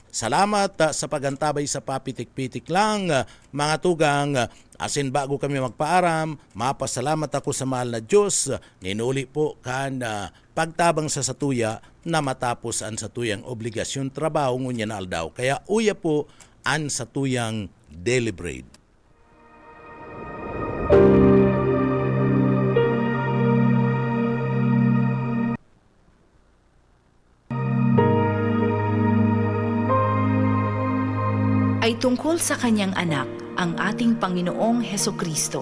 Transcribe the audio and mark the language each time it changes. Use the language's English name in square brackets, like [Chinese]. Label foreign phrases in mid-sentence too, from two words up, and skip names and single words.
[Bikol] Salamat sa pagantabay sa papitik-pitik lang, mga tugang. Asin bago kami magpaaram, mapasalamat ako sa mahal na Diyos. Ninuli po kan pagtabang sa satuya na matapos ang satuyang obligasyon trabaho ngunya na aldaw. Kaya uya po ang satuyang [English] daily bread. [Filipino] Ay tungkol sa kanyang anak, ang ating Panginoong Hesukristo.